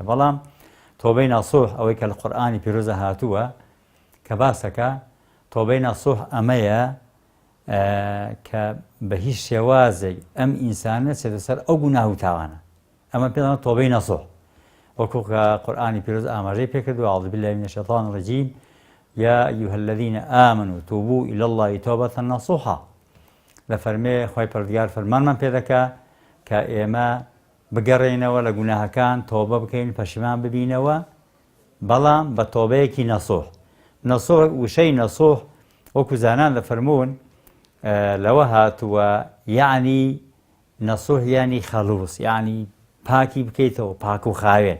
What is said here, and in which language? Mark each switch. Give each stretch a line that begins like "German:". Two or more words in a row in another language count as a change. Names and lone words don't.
Central Kurdish: بەڵام تۆبەی ناسوح ئەوەی کە لە قورئانی پیرۆزە هاتووە کە باسەکە تۆبەی ناسوح ئەمەیە کە بە هیچ شێوازێک ئەم ئینسانە چێتە سەر ئەو گوناه و تاوانە. ئەمە پێ دەڵێن تۆبەی ناسوح، وەکو کە قورئانی پیرۆز ئاماژەی پێکردووە
Arabic: أعوذ بالله من الشيطان الرجيم يا أيها الذين آمنوا توبوا إلى الله توبة نصوحا.
Central Kurdish: لفرمي خوي پروردگار فرمان من پێدەکا کە ئێمە بگەڕێنەوە لە گوناهەکان، تۆبە بکەین، پەشیمان ببینەوە، بەڵام بە تۆبەیەکی نەسوح. نەسوح وشەی نەسوح وەکو زانان دەفەرمون لەوە هاتووە، یعنی نەسوح یعنی خەلووس، یعنی پاکی بکەیتەوە، پاک و خاوێن.